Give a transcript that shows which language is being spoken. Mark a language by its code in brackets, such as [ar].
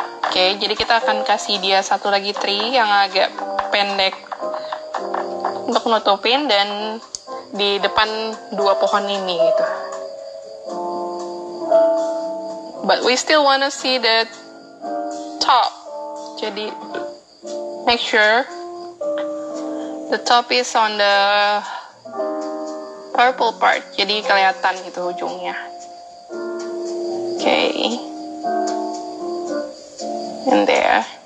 [id] Okay, jadi kita akan kasih dia satu lagi tree yang agak pendek untuk nutupin, dan di depan dua pohon ini gitu. [en] But we still wanna see the top. Jadi make sure the top is on the purple part. [id] Jadi kelihatan gitu ujungnya. Okay. [en] And there.